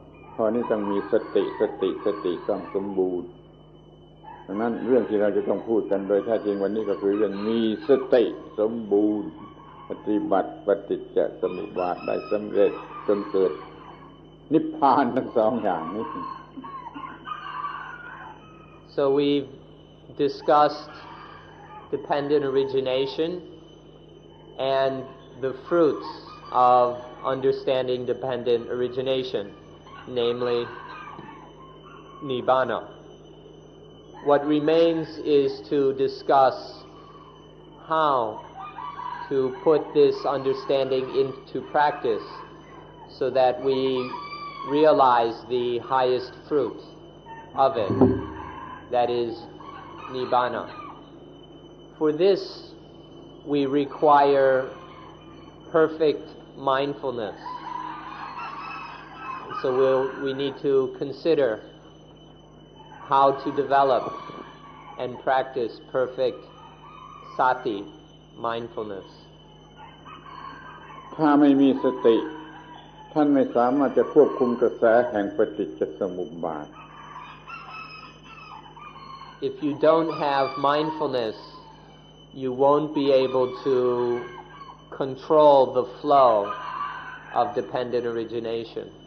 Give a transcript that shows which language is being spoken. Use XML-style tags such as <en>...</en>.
<th>เพราะนี้ต้องมีสติต้องสมบูรณ์ดังนั้นเรื่องที่เราจะต้องพูดกันโดยแท้จริงวันนี้ก็คือเรื่องมีสติสมบูรณ์ปฏิบัติปฏิจจสมุปบาทได้สำเร็จจนเกิดนิพพานทั้งสองอย่างนี้</th> <en>So we've discussed dependent origination and the fruits of understanding dependent origination, namely Nibbana. What remains is to discuss how to put this understanding into practice so that we realize the highest fruit of it, that is Nibbana. For this, we require perfect mindfulness. So we need to consider how to develop and practice perfect sati, mindfulness.</en> <th>ถ้าไม่มีสติท่านไม่สามารถจะควบคุมกระแสแห่งปฏิจจสมุปบาท</th> <en>If you don't have mindfulness, you won't be able to control the flow of dependent origination.</en>